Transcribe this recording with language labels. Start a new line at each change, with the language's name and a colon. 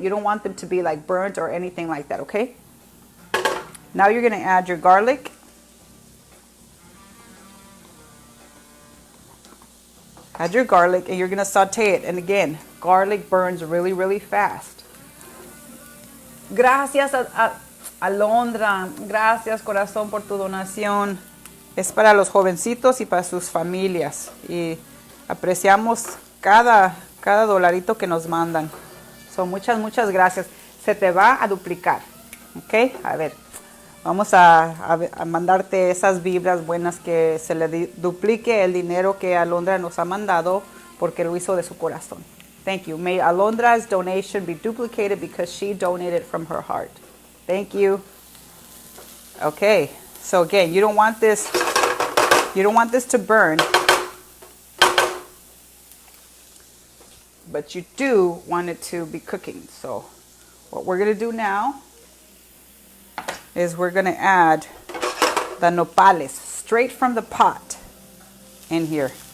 English: You don't want them to be like burnt or anything like that. Okay. Now you're going to add your garlic. Add your garlic and you're going to saute it. And again, garlic burns really, really fast.
Spanish: Gracias a Alondra. Gracias, corazón, por tu donación. Es para los jovencitos y para sus familias. Y apreciamos cada dolarito que nos mandan. So, muchas, muchas gracias. Se te va a duplicar. Ok, a ver. Vamos a mandarte esas vibras buenas, que se le duplique el dinero que Alondra nos ha mandado porque lo hizo de su corazón.
English: Thank you. May Alondra's donation be duplicated because she donated from her heart. Thank you. Okay. So again, you don't want this to burn. But you do want it to be cooking. So what we're going to do now is we're going to add the nopales straight from the pot in here.